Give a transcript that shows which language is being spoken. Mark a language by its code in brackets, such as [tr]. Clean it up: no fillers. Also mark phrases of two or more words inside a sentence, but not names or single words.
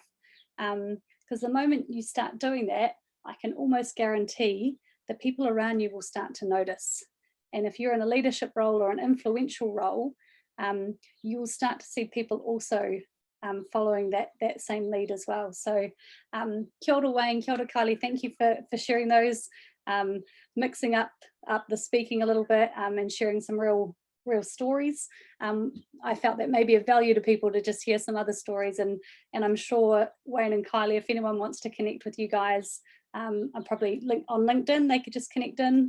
[en] Because the moment you start doing that, I can almost guarantee that people around you will start to notice. And if you're in a leadership role or an influential role, you'll start to see people also following that same lead as well. [mi] So kia ora, Wayne, kia ora, Kylie, [en] thank you for sharing those, mixing up the speaking a little bit and sharing some real stories. I felt that may be of value to people to just hear some other stories, and I'm sure Wayne and Kylie, if anyone wants to connect with you guys, I'm probably on LinkedIn, they could just connect in.